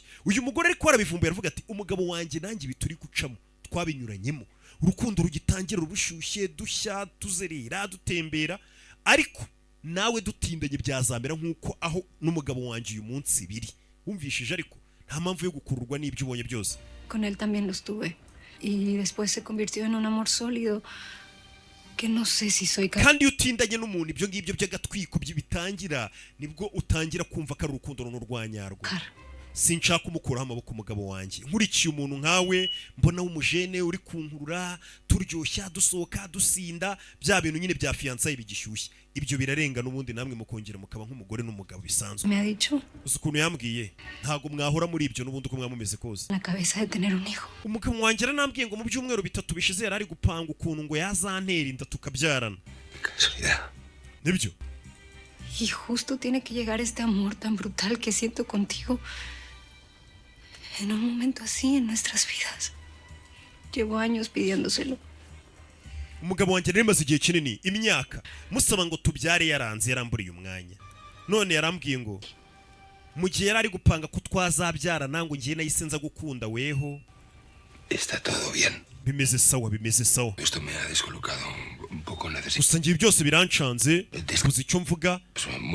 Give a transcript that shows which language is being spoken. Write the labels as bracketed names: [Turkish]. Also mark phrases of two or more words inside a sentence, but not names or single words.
[Kinyarwanda] Uyu mugore ariko warabivumbuye aravuga ati umugabo wanjye nanjye bituri gucamo twabinyuranyemo. Urukundo rugitangira rubushyushye dushya tuzerera dutembera ariko nawe dutindanye byazamera nk'uko aho n'umugabo wanjye uyu munsi biri. Wumvishije ariko nta mpamvu yo gukururwa n'ibyo ubonye byose. [Spanish] Con él también lo estuve. Y después se convirtió en un amor sólido que no sé si soy capaz. [Kinyarwanda] Kandi utindanye n'umuntu ibyo ngibyo by'agatwiko bitangira nibwo utangira kumva ko ari urukundo runurwanyarwo. Sinshaka kumukuraho amaboko umugabo wanjye. Nkurikiye umuntu nkawe mbona w'umujene uri kunkurura turyoshya dusohoka dusinda bya bintu nyine bya fiançailles bigishyushye. Ibyo birarenga n'ubundi namwe mukongera mukaba nk'umugore n'umugabo bisanzwe. [Spanish] Me ha dicho [Kinyarwanda] Ukuntu yambwiye ntago mwahora muri ibyo n'ubundi uko mwamumeze kose. [Spanish] la cabeza de tener un hijo. [Kinyarwanda] Umugabo wanjye aranambwiye ngo mu byumweru 3 bishize yari ari gupanga ukuntu ngo yazantera inda tukabyarana. [Spanish] Casualidad. [Kinyarwanda] Nibyo. [Spanish] Y justo tiene que llegar este amor tan brutal que siento contigo en un momento así en nuestras vidas. Llevo años pidiéndoselo. [Kinyarwanda] Umugabo wanjye rero maze igihe kinini imyaka musaba ngo tubyare yaranze yaramburiye umwanya. None yarambwiye ngo mu gihe yari ari gupanga ko twazabyara nango ngiye nayisenza gukunda weho. [Spanish] Está todo bien. [Kinyarwanda] Bimeze sawa bimeze sawa. [Spanish] Esto me ha descolocado un poco. Necesito [Kinyarwanda] Gusa ngiye byose birancanze. Uzi icyo mvuga